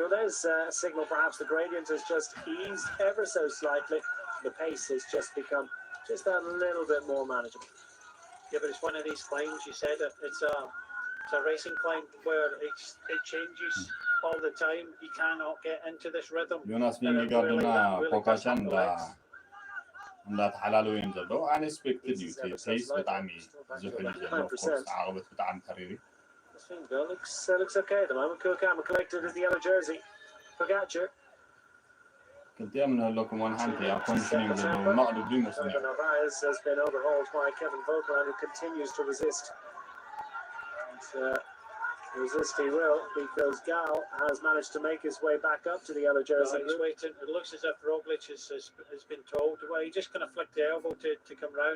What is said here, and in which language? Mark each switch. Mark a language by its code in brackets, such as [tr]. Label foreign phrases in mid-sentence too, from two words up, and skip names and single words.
[en] Well, there's a signal, perhaps the gradient has just eased ever so slightly. The pace has just become just that little bit more manageable. Yeah, but it's one of these climbs. You said it. It's a racing climb where it changes all the time. You cannot get into this rhythm. [ti] Jonas Vingegaard እንዳተሓላለዩ እዮም ዘለዉ unexpected እዩ ፔስ ብጣዕሚ ዝሑል ዘሎ ኮርስ ዓቐበት ብጣዕሚ ከሪር እዩ [en] looks okay at the moment. Kuhlkammer collected as the yellow jersey. Pogacar. [ti] ክልቲኦም ንህለኩም ዋን ሓንቲ ኣብ ኮንዲሽኒንግ ዘለዉ መቕልብ ይመስለኒ [en] Narvaez has been overhauled by Kevin Vogtland, who continues to resist. Resist he will, because Gal has managed to make his way back up to the yellow jersey. He's waiting. It looks as if Roglic has been told, well, he's just going to flick the elbow to come round.